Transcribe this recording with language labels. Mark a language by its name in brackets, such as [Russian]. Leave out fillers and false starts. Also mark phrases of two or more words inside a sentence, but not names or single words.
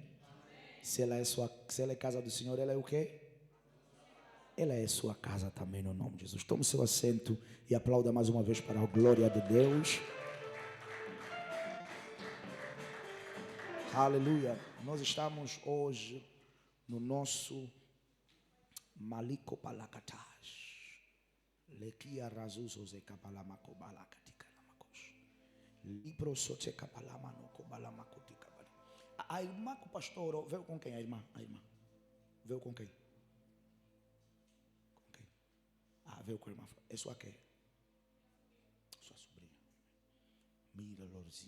[Portuguese] Se ela é casa do Senhor, ela é o quê? Ela é sua casa também, no nome de Jesus. Tome seu assento e aplauda mais uma vez para a glória de Deus. Aleluia. Nós estamos hoje no nosso Maliko Palakataj. Lekia Razuzo Zekapalamako Balakatika Namakos. Libro Sote Kapalamano Balamakotika. A irmã com o pastor veio com quem? A irmã? Veio com quem? Veio com a irmã. É sua quem? Sua sobrinha. Mira, Lord.